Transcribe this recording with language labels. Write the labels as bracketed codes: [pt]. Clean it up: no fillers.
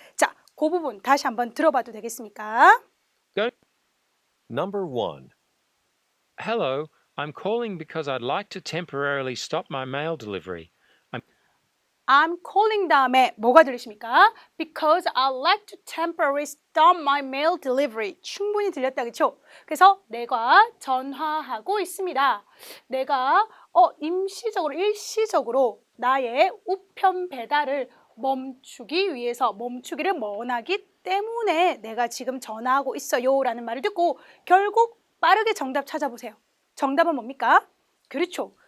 [ko] 자, 그 부분 다시 한번 들어봐도 되겠습니까? [en] Go. Number 1. Hello, I'm calling because I'd like to temporarily stop my mail delivery. [ko] I'm calling 다음에 뭐가 들리십니까? [en] Because I'd like to temporarily stop my mail delivery. [ko] 충분히 들렸다, 그렇죠? 그래서 내가 전화하고 있습니다. 내가 임시적으로, 일시적으로 나의 우편 배달을 멈추기를 원하기 때문에 내가 지금 전화하고 있어요 라는 말을 듣고 결국 빠르게 정답 찾아보세요. 정답은 뭡니까? 그렇죠.